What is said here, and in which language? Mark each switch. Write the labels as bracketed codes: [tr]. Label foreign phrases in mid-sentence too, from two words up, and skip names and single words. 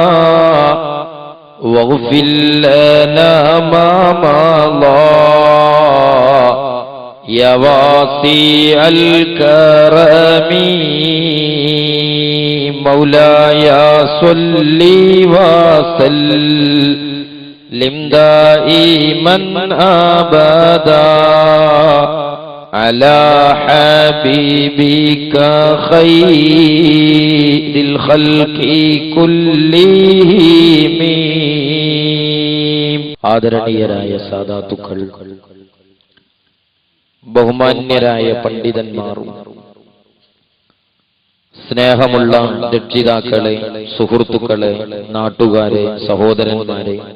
[ar] واغفر لنا ما مضى يا واسع الكرم مولاي صل وسلم دائما أبدا على حبيبك خير الخلق [ml] كلهم ആദരണീയരായ സാദാത്തുക്കൾ ബഹുമാന്യരായ പണ്ഡിതന്മാരും സ്നേഹമുള്ള രക്ഷിതാക്കളെ, സുഹൃത്തുക്കളെ, നാട്ടുകാരെ, സഹോദരന്മാരെ,